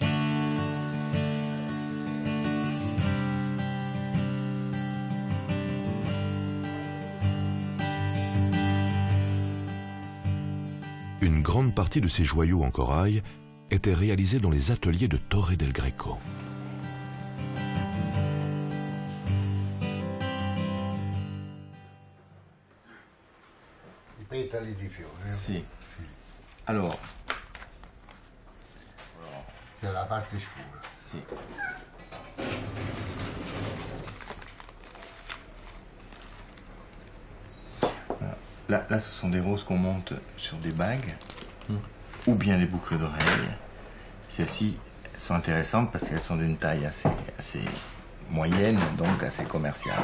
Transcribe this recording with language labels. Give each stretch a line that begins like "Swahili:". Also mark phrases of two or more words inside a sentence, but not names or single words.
French: Une grande partie de ces joyaux en corail était réalisée dans les ateliers de Torre del Greco.
Italian: I petali di fiore.
French: Sì. Alors,
Italian: c'è la parte scura. Sì.
French: Là, ce sont des roses qu'on monte sur des bagues ou bien des boucles d'oreilles. Celles-ci sont intéressantes parce qu'elles sont d'une taille assez moyenne, donc assez commerciale.